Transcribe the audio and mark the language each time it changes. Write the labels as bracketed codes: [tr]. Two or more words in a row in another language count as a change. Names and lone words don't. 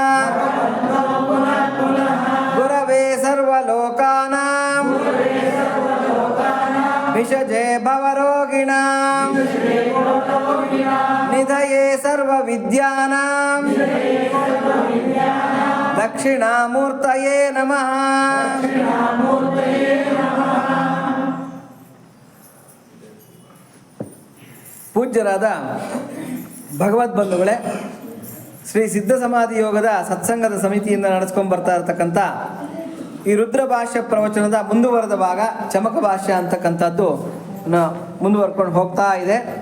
[sa] गुरवे सर्वलोकानां विषजे भवरोगिणां निधये सर्वविद्यानां दक्षिणामूर्तये नमः। [kn] ಪೂಜ್ಯರಾದ ಭಗವದ್ಬಂಧುಗಳೇ, ಶ್ರೀ ಸಿದ್ಧ ಸಮಾಧಿ ಯೋಗದ ಸತ್ಸಂಗದ ಸಮಿತಿಯಿಂದ ನಡೆಸ್ಕೊಂಡು ಬರ್ತಾ ಇರತಕ್ಕಂಥ ಈ ರುದ್ರ ಭಾಷ್ಯ ಪ್ರವಚನದ ಮುಂದುವರೆದ ಭಾಗ ಚಮಕ ಭಾಷ್ಯ ಅಂತಕ್ಕಂಥದ್ದು ಮುಂದುವರ್ಕೊಂಡು ಹೋಗ್ತಾ ಇದೆ.